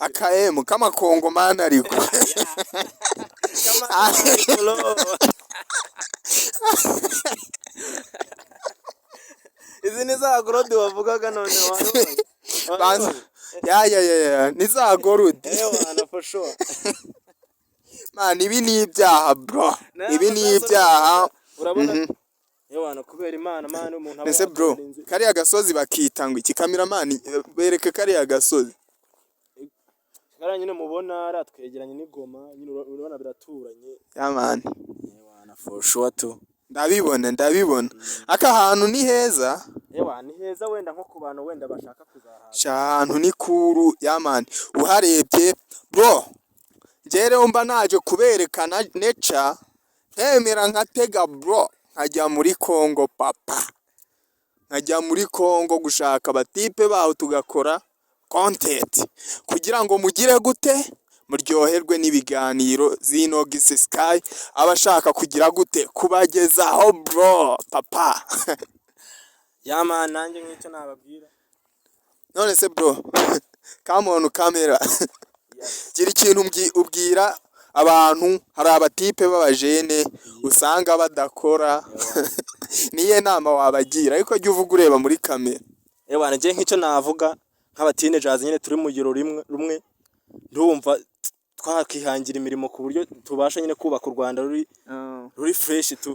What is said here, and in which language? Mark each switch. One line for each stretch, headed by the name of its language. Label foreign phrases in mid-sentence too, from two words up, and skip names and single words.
Kinyarwanda: Aka M k'amakongo mana ariko. Izi ni za gorode wavugaga none wabonye. Ni za gorode. Ewana
English: for sure.
Kinyarwanda: Man, ibi ni ibyaha, bro. Ibi ni ibyaha. Urabona? Ewana kubera Imana man umuntu aba. Ese bro, kariya gasozi bakita ngo iki? Cameraman bereke kariya gasozi. Kara nyine mubona aratwegeranye n'Igoma, nyine urabona biraturanye. Man. Ewana
English: for sure
Kinyarwanda: tu. Ndabibona. Aka hantu ni heza. Ewana ni heza wenda nko ku bantu wenda bashaka kuzahaza. Ahantu ni kuru man. Uharebye, bro. Jere mba naje kuberekana nature. Ntemera nkatega, bro. Nkajya muri Congo, papa. Nkajya muri Congo gushaka abatipe baho tugakora content kugira ngo mugire gute muryoherwe n'ibiganiro Zino Gisi Sky abashaka kugira gute kubagezaho, bro, papa. Man, nanjye nk'icyo nababwira. None se bro,
English: come on camera.
Kinyarwanda: Gira ikintu ubwira abantu. Hari abatipe b'abajene usanga badakora. Niye nama wabagira ariko jya uvuga ureba muri kamera. Ewana nje nk'icyo navuga nk'abateenagers nyine turi mu giro rumwe ndumva twakihangira imirimo ku buryo tubasha nyine kubaka u Rwanda ruri fresh tu